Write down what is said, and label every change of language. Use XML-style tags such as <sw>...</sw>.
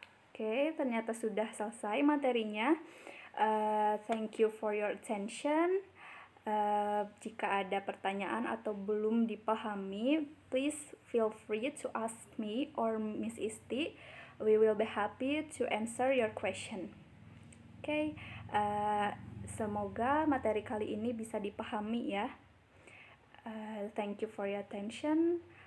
<id>Oke, ternyata sudah selesai materinya.</id> <en>Thank you for your attention.</en> <id>Jika ada pertanyaan atau belum dipahami,</id> <en>please feel free to ask me or Miss Isti. We will be happy to answer your question.</en> <id>Oke, semoga materi kali ini bisa dipahami ya.</id> <en>Thank you for your attention.</en>